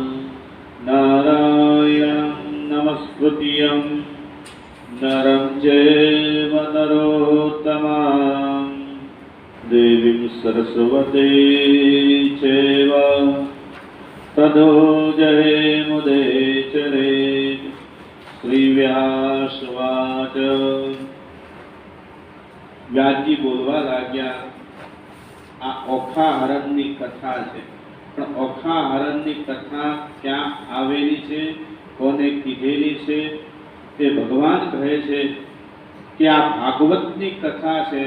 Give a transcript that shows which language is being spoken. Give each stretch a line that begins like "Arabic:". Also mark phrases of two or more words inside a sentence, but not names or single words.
Sanskrit: नारायणं नमस्कृत्यं नरं चैव नरोत्तमं देवीं सरस्वती चैव ततो जयमुदीरये। श्रीव्यासवाच।
Gujarati: વ્યાસજી બોલવા લાગ્યા, આ ઓખા હરણની કથા છે, પણ ઓખા હરણની કથા ક્યાં આવેલી છે, કોને કીધેલી છે, તે ભગવાન કહે છે કે આ ભાગવતની કથા છે.